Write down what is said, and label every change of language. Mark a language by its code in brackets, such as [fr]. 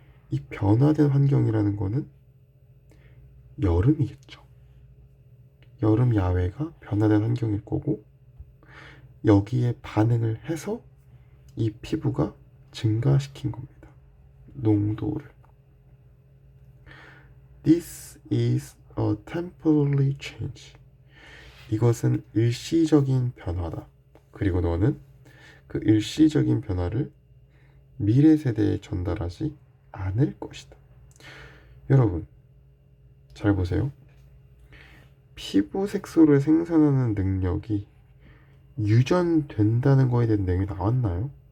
[ko] 이 변화된 환경이라는 거는 여름이겠죠. 여름 야외가 변화된 환경일 거고 여기에 반응을 해서 이 피부가 증가시킨 겁니다. 농도를. [en] This is a temporary change. [ko] 이것은 일시적인 변화다. 그리고 너는 그 일시적인 변화를 미래 세대에 전달하지 않을 것이다. 여러분, 잘 보세요. 피부 색소를 생산하는 능력이 유전된다는 거에 대한 내용이 나왔나요?